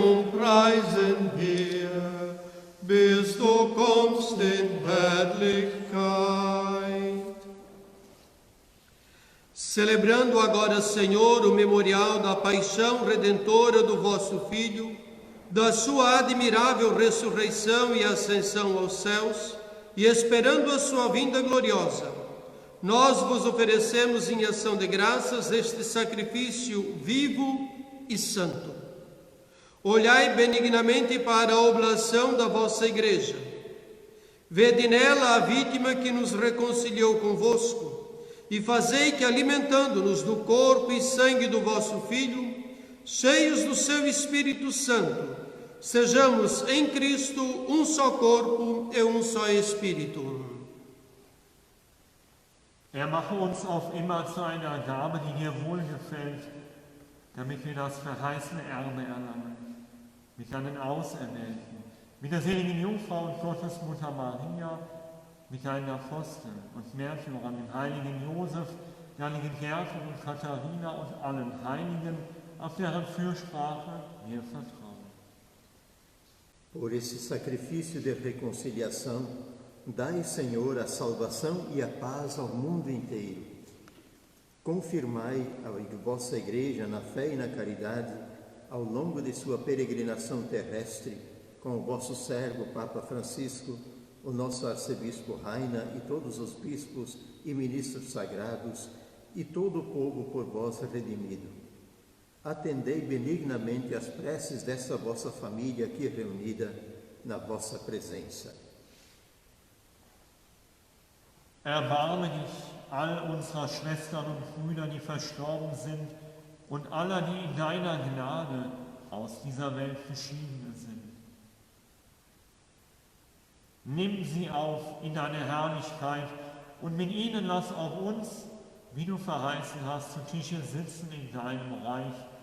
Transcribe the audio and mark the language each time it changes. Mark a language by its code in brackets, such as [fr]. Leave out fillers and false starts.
[de] preisen wir, bis du kommst in Herrlichkeit. [pt] Celebrando agora, Senhor, o memorial da paixão redentora do vosso Filho, da sua admirável ressurreição e ascensão aos céus, e esperando a sua vinda gloriosa, nós vos oferecemos em ação de graças este sacrifício vivo e santo. Olhai benignamente para a oblação da vossa Igreja. Vede nela a vítima que nos reconciliou convosco, e fazei que, alimentando-nos do corpo e sangue do vosso Filho, cheios do seu Espírito Santo, sejamos em Cristo um só corpo e um só Espírito. [de] Mache uns auf immer zu einer Gabe, die dir wohlgefällt, damit wir das verheißene Erbe erlangen, mit deinen Auserwählten, mit der seligen Jungfrau und Gottesmutter Maria, mit deinen Aposteln und Märtyrern, dem heiligen Josef, der heiligen Gertrud und Katharina und allen Heiligen, auf deren Fürsprache wir vertrauen. [pt] Por esse sacrifício de reconciliação, dai, Senhor, a salvação e a paz ao mundo inteiro. Confirmai a vossa Igreja na fé e na caridade ao longo de sua peregrinação terrestre, com o vosso servo Papa Francisco, o nosso arcebispo Raina e todos os bispos e ministros sagrados e todo o povo por vós redimido. Atendei benignamente as preces dessa vossa família aqui reunida na vossa presença. [de] Erbarme dich all unserer Schwestern und Brüder, die verstorben sind, und aller, die in deiner Gnade aus dieser Welt geschieden sind. Nimm sie auf in deine Herrlichkeit und mit ihnen lass auch uns, wie du verheißen hast, zu Tische sitzen in deinem Reich.